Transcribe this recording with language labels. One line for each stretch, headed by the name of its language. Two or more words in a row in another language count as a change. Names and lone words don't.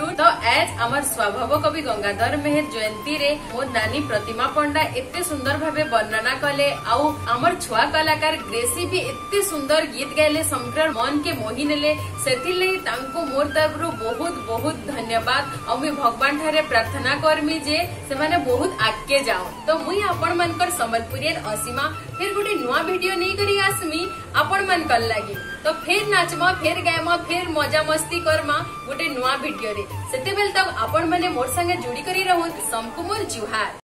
Sambalpuri: ତ ଏଜ ହମର ସ୍ୱଭାବ କବି ଗଙ୍ଗାଧର ମେହର ଜୟନ୍ତୀ ରେ ମୋ ନାନୀ ପ୍ରତିମା ପଣ୍ଡା ଏତେ ସୁନ୍ଦର ଭାବେ ବର୍ଣ୍ଣନା କଲେ ଆଉ ହମର ଛୁଆ କଲାକାର ଗ୍ରେସୀ ଭି ଏତେ ସୁନ୍ଦର ଗୀତ ଗାଇଲେ ସମଗ୍ର ମନ କେ ମୋହି ନେଲେ। ସେତି ଲଇ ତାଙ୍କୋ ମୋର ତରଫରୁ ବହୁତ ବହୁତ ଧନ୍ୟବାଦ। ଆ ମୈଁ ଭଗବାନ ଠାରେ ପ୍ରାର୍ଥନା କରମି ଜେ ସେ ମାନେ ବହୁତ ଆଗେ ଜାଓ। ତ ମୁଇ ଆପଣ ମନକର ସମ୍ବଲପୁରିଆନ ଅସୀମା ଫିର ଗୁଟେ ନୁଆ ଭିଡିଓ ନହିଁ କରି ଆସମି ଆପଣ ମନ କର ଲାଗି। ତ ଫିର ନାଚମା ଫିର ଗାଇମା ଫିର ମଜା ମସ୍ତି କରମା ଗୁଟେ ନୁଆ ଭିଡିଓ ରେ। ସେତେ ବେଲ ତକ ଆପଣ ମାନେ ମୋର ସଙ୍ଗେ ଜୁଡ଼ି କରି ରହୁ। ସବକୋ ମୋର ଜୁହାର।